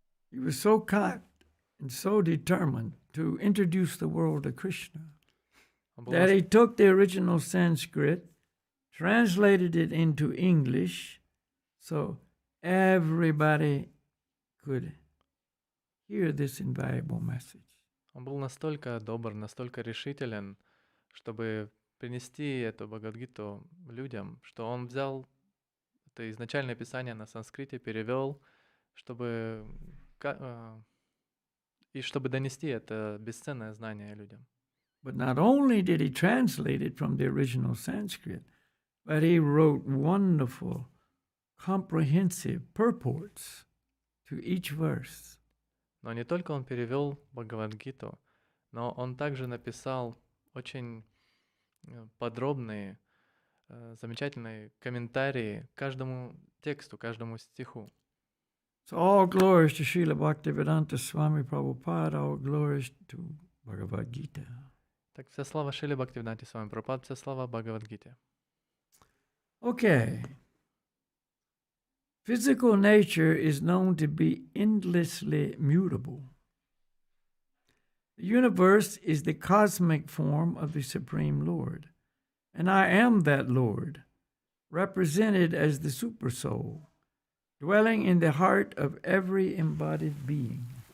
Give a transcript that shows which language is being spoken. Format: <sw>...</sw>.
<en>He was so kind and so determined to introduce the world to Krishna that he took the original Sanskrit, translated it into English, so everybody could hear this invaluable message.</en> <ru>Он был настолько добр, настолько решителен, чтобы принести эту Бхагавад-гиту людям, что он взял это изначальное писание на санскрите, перевел, чтобы донести это бесценное знание людям.</ru> <en>But not only did he translate it from the original Sanskrit, but he wrote wonderful comprehensive purports to each verse.</en> <ru>Но не только он перевел Бхагавад-гиту, но он также написал очень подробные, замечательные комментарии к каждому тексту, каждому стиху.</ru> <en>So all glories to Srila Bhaktivedanta Swami Prabhupada, all glories to Bhagavad Gita.</en> <ru>Так вся слава Шриле Бхактивиданте Свами Прабхупаде, вся слава Бхагавад-гите.</ru> <en>Okay. Physical nature is known to be endlessly mutable. The universe is the cosmic form of the Supreme Lord, and I am that Lord, represented as the Supersoul, dwelling in the heart of every embodied being.</en>